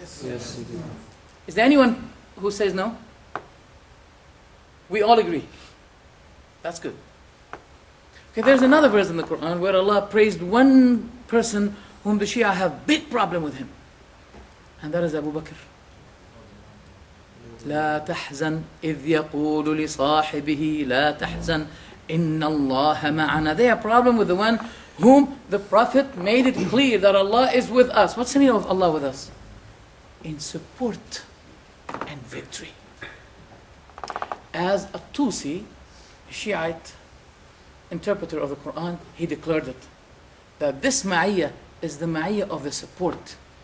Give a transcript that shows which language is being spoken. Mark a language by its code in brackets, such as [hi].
[en] Yes. Is there anyone who says no? We all agree. That's good. Okay, there's another verse in the Quran where Allah praised one person whom the Shia have big problem with him. And that is Abu Bakr. [ar] لا تحزن إذ يقول لصاحبه لا تحزن إن الله معنا. [en] They have problem with the one whom the Prophet made it clear that Allah is with us. What's the meaning of Allah with us? In support and victory. As a Tusi, a Shiite interpreter of the Quran, he declared it, that this ma'iyah is the ma'iyah of the support.